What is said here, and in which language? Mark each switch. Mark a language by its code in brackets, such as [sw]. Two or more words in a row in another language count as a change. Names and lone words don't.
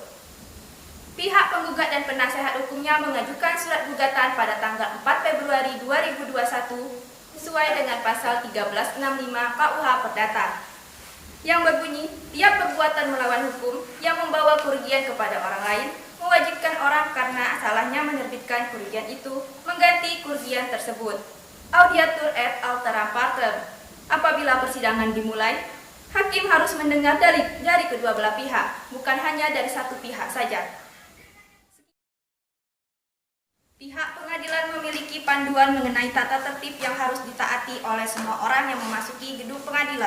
[id] Pihak penggugat dan penasehat hukumnya mengajukan surat gugatan pada tanggal 4 Februari 2021 sesuai dengan pasal 1365 KUH Perdata yang berbunyi, tiap perbuatan melawan hukum yang membawa kerugian kepada orang lain mewajibkan orang karena salahnya menerbitkan kerugian itu mengganti kerugian tersebut. [la] Audiatur et altera partem. [id] Apabila persidangan dimulai, hakim harus mendengar dari kedua belah pihak, bukan hanya dari satu pihak saja. Pihak pengadilan memiliki panduan mengenai tata tertib yang harus ditaati oleh semua orang yang memasuki gedung pengadilan.